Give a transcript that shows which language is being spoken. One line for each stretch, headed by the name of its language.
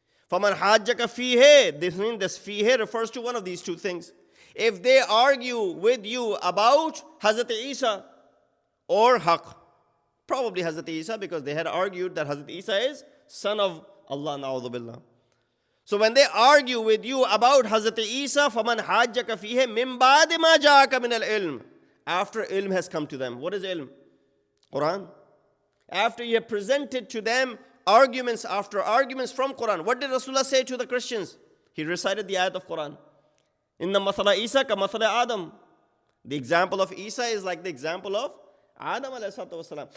Arabic: فَمَنْ حَاجَّكَ فِيهِ.
English: This means this fihe refers to one of these two things. If they argue with you about Hazrat Isa or haqq, probably Hazrat Isa, because they had argued that Hazrat Isa is son of Allah, na'udhu billah. So when they argue with you about Hazrat Isa,
Arabic: فَمَنْ حَاجَّكَ فِيهِ مِنْ بَعْدِ مَا جَاءَكَ مِنَ الْعِلْمِ.
English: After ilm has come to them. What is ilm? Quran. After you have presented to them arguments after arguments from Quran. What did Rasulullah say to the Christians? He recited the ayat of Quran.
Arabic: Inna mathala Isa ka mathala Adam.
English: The example of Isa is like the example of Adam alayhi salatu wasalam.